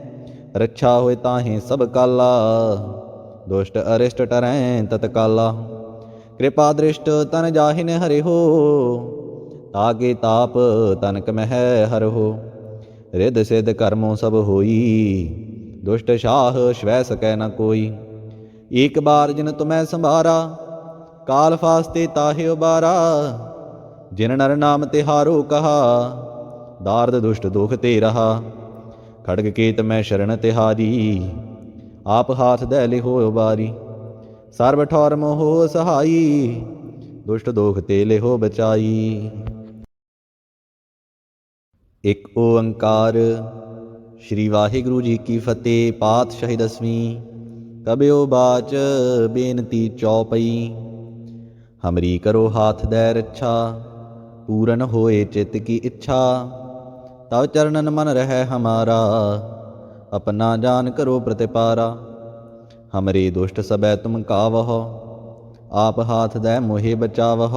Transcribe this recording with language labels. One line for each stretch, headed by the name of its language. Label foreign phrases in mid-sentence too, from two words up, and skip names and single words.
Braj: ਰੱਛਾ ਹੋਏ ਤਾਹੇ ਸਭ ਕਾਲਾ, ਦੁਸ਼ਟ ਅਰਿਸ਼ਟ ਟਰੈ ਤਤਕਾਲਾ। ਕਿਰਪਾ ਦ੍ਰਿਸ਼ਟ ਤਨ ਜਾਹਿਨ ਹਰਿਹੋ, ਤਾਕੇ ਤਾਪ ਤਨਕ ਮਹਿ ਹਰਹੋ। ਰਿੱਧ ਸਿੱਧ ਕਰਮੋ ਸਭ ਹੋਈ, दुष्ट शाह श्वै सकै न कोई। एक बार जिन तुम्हें संभारा, काल फास्ते ताहे उबारा। जिन नर नाम तिहारो कहा, दार्द दुष्ट दुख ते रहा। खड़ग केत मैं शरण तिहारी, आप हाथ दै लिहो उबारी। सर्व ठौर मोहो सहाई, दुष्ट दोख ते लिहो बचाई।
Punjabi: ਇਕ ਓਅੰਕਾਰ। ਸ੍ਰੀ ਵਾਹਿਗੁਰੂ ਜੀ ਕੀ ਫ਼ਤਹਿ। ਪਾਤਸ਼ਾਹੀ ਦਸਵੀਂ। ਕਬਿਯੋ ਬਾਚ ਬੇਨਤੀ ਚੌਪਈ।
Braj: हमरी करो हाथ दै रक्षा, पूरन होए चित्त की इच्छा। तव चरणन मन रहे हमारा, अपना जान करो प्रतिपारा। हमरे दुष्ट सबै तुम कावहो, आप हाथ दै मोहे बचावहो।